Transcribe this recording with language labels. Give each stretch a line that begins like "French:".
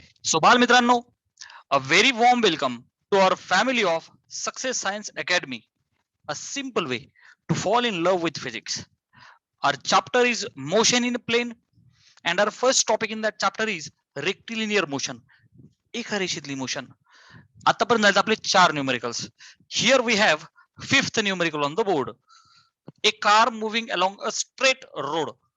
Marathi: So बाल मित्रांनो,
English: a very warm welcome to our family of Success Science Academy, a simple way to fall in love with physics. Our chapter is motion in a plane, and our first topic in that chapter is rectilinear motion,
Marathi: एका रेषेतली motion. आतापर्यंत झाले आपले 4 numericals.
English: Here we have fifth numerical on the board. A car moving along a straight road.